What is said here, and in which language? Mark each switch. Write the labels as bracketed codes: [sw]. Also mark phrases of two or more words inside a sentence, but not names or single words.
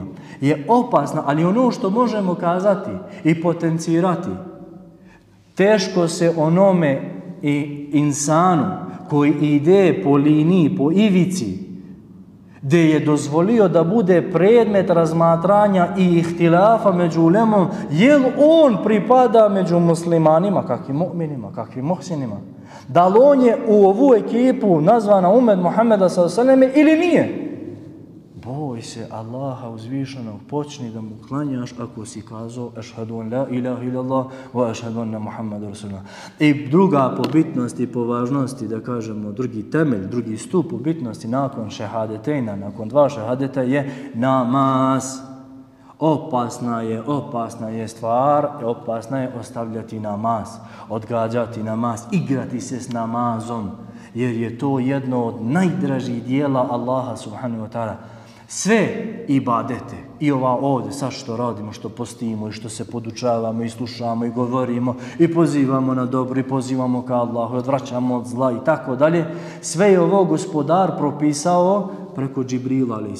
[bs] Je opasna, ali ono što možemo kazati i potencirati, teško se onome i insanu koji ide po liniji, po ivici, gdje je dozvolio da bude predmet razmatranja i ihtilafa među ulemom, jel on pripada među muslimanima, kakvim mu'minima, kakvim muhsinima? Da li on je u ovu ekipu nazvana umet Muhammeda [ar] صلى الله عليه وسلم [bs] ili nije? Boj se Allaha uzvišenog, počni da mu klanjaš ako si kazao [ar] أشهد أن لا إله إلا الله وأشهد أن محمدا رسول الله. [bs] I druga po bitnosti, po važnosti, da kažemo, drugi temelj, drugi stup po bitnosti nakon šehadetejna, nakon 2 šehadeta je namaz. Opasna je stvar, opasna je ostavljati namaz, odgađati namaz, igrati se s namazom, jer je to jedno od najdražih dijela Allaha [ar] سبحانه وتعالى. [bs] Sve ibadete, i ova ovdje, sad što radimo, što postimo i što se podučavamo i slušamo i govorimo i pozivamo na dobro i pozivamo ka Allahu, odvraćamo od zla i tako dalje, sve je ovo gospodar propisao preko Džibrila a.s.